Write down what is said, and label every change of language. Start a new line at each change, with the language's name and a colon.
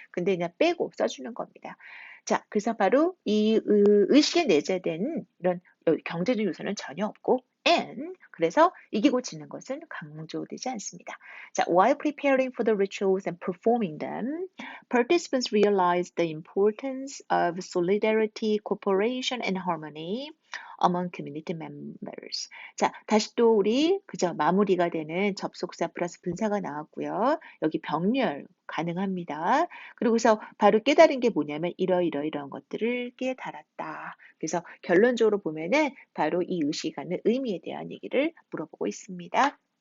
Korean: 근데 그냥 빼고 써주는 겁니다. 자, 그래서 바로 이 의식에 내재된 이런 경제적 요소는 전혀 없고 and 그래서 이기고 지는 것은 강조되지 않습니다.
English: 자, while preparing for the rituals and performing them, participants realized the importance of solidarity, cooperation, and harmony among community members.
Korean: 자, 다시 또 우리 그저 마무리가 되는 접속사 플러스 분사가 나왔고요. 여기 병렬 가능합니다. 그리고서 바로 깨달은 게 뭐냐면 이러이러이러한 것들을 깨달았다. 그래서 결론적으로 보면은 바로 이 의식하는 의미에 대한 얘기를 물어보고 있습니다.